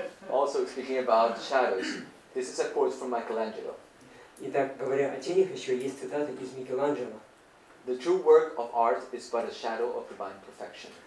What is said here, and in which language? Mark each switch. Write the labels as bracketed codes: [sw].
[en] Also speaking about shadows. This is a quote from Michelangelo. [ru] Итак, говоря о тенях, еще есть цитата из Микеланджело. [en] The true work of art is but a shadow of divine perfection.